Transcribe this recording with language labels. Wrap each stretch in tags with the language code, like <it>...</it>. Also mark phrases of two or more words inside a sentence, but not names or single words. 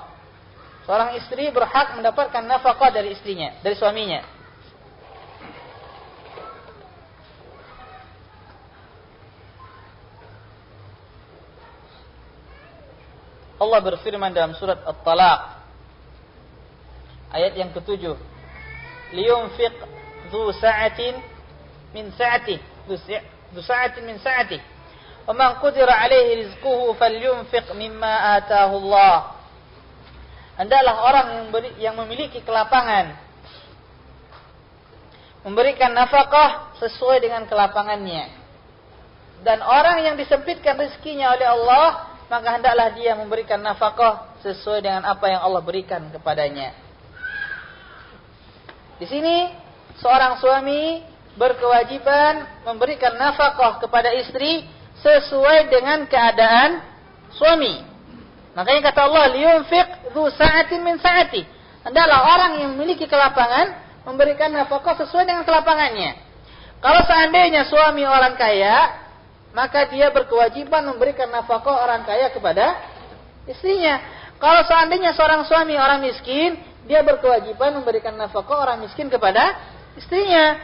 <id>Seorang istri berhak mendapatkan nafkah dari istrinya, dari suaminya. Allah berfirman dalam surat At-Talaq ayat yang ke-7,</id> <ar>"لِيُنفِقْ ذُو سَعَةٍ مِّن سَعَتِهِ، ذُو سَعَةٍ مِّن سَعَتِهِ، وَمَن قُدِرَ عَلَيْهِ رِزْقُهُ فَلْيُنفِقْ مِمَّا آتَاهُ اللَّهُ."</ar> <id>Hendaklah orang yang memiliki kelapangan memberikan nafkah sesuai dengan kelapangannya. Dan orang yang disempitkan rezekinya oleh Allah, maka hendaklah dia memberikan nafkah sesuai dengan apa yang Allah berikan kepadanya. Di sini seorang suami berkewajiban memberikan nafkah kepada istri sesuai dengan keadaan suami. Makanya kata Allah,</id> <ar>"لِيُنفِقْ ذُو سَعَةٍ مِّن سَعَتِ."</ar> <id>Hendaklah orang yang memiliki kelapangan memberikan nafkah sesuai dengan kelapangannya. Kalau seandainya suami orang kaya, maka dia berkewajiban memberikan nafkah orang kaya kepada istrinya. Kalau seandainya seorang suami orang miskin, dia berkewajiban memberikan nafkah orang miskin kepada istrinya.</id>